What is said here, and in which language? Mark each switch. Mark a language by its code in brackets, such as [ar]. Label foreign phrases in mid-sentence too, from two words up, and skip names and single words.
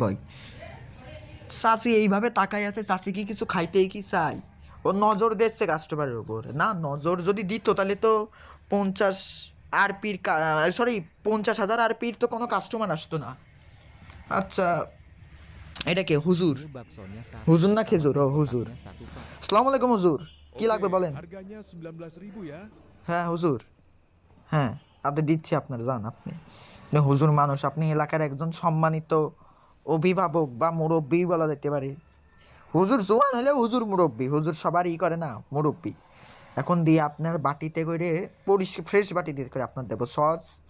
[bn] বয় চাষি এইভাবে তাকাই আছে, চাষি কি কিছু খাইতেই কি চাই? ও নজর দিচ্ছে কাস্টমারের উপর। না নজর যদি দিত তাহলে তো 50 RPর, সরি 50,000 RPর তো কোনো কাস্টমার আসতো না। আচ্ছা এটা কে? হুজুর? [id] Ini baksonya satu. [bn] হুজুর না [id] sama [bn] খেজুর? ও [id] teh [bn] হুজুর। [id] kotaknya satu, Pak. [ar] السلام عليكم [bn] হুজুর, কি [id] Oke, [bn] লাগবে বলেন? [id] harganya 19.000 ya. [bn] হ্যাঁ হুজুর, হ্যাঁ আপনি দিচ্ছি, আপনার যান আপনি। আপনি হুজুর মানুষ, আপনি এলাকার একজন সম্মানিত অভিভাবক বা মুরব্বী বলা যেতে পারে। হুজুর জোয়ান হলে হুজুর মুরব্বী, হুজুর সবারই করে না মুরব্বী। এখন দিয়ে আপনার বাটিতে করে ফ্রেশ বাটিতে করে আপনার দেবো সস।